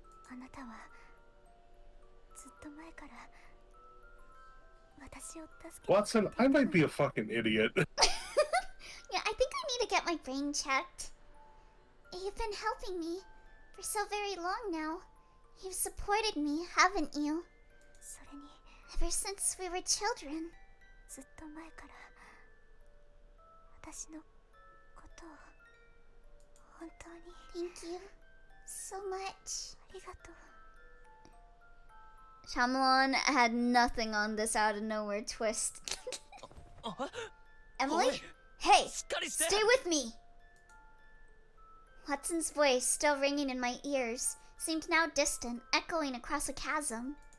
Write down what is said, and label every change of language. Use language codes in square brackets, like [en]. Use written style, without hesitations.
[ja] あなたはずっと前から私を助け [en] Watson, I might be a fucking idiot. Yeah, I think I need to get my brain checked. You've been helping me for so very long now. You've supported me, haven't you? [ja] それに [en] Ever since we were children. [ja] ずっと前から私のことを本当に [en] Thank you so much. [ja] ありがとう [en] Shyamalan had nothing on this out of nowhere twist. Emily? Hey, stay with me! Watson's voice, still ringing in my ears, seemed now distant, echoing across a chasm.